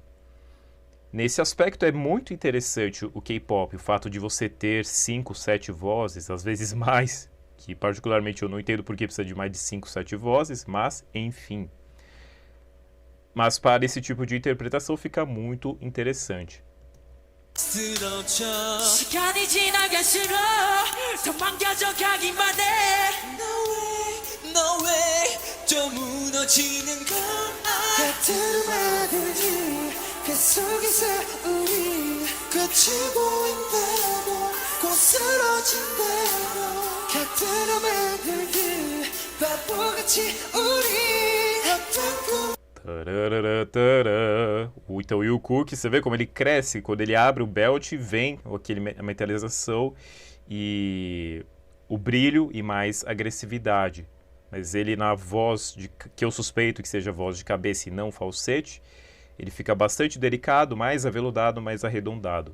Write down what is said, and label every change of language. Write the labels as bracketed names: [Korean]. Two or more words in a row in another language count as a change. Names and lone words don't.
[Portuguese] Nesse aspecto é muito interessante o K-pop, o fato de você ter 5, 7 vozes, às vezes mais, que particularmente eu não entendo por que precisa de mais de 5, 7 vozes, mas enfim. Mas para esse tipo de interpretação fica muito interessante. [Korean] 쓰러져 시간이 지나갈수록 더 망가져 가기만 해 [English] No way, no way [Korean] 좀 무너지는 걸 같은 음악들이 그 속에서 우리 끝이 보인다고 곧 쓰러진다고 같은 음악들이 바보같이 우리 어떤 꿈 [Portuguese] Então, e o Cook, você vê como ele cresce, quando ele abre o belt, vem a metalização e o brilho e mais agressividade. Mas ele na voz, que eu suspeito que seja voz de cabeça e não falsete, ele fica bastante delicado, mais aveludado, mais arredondado.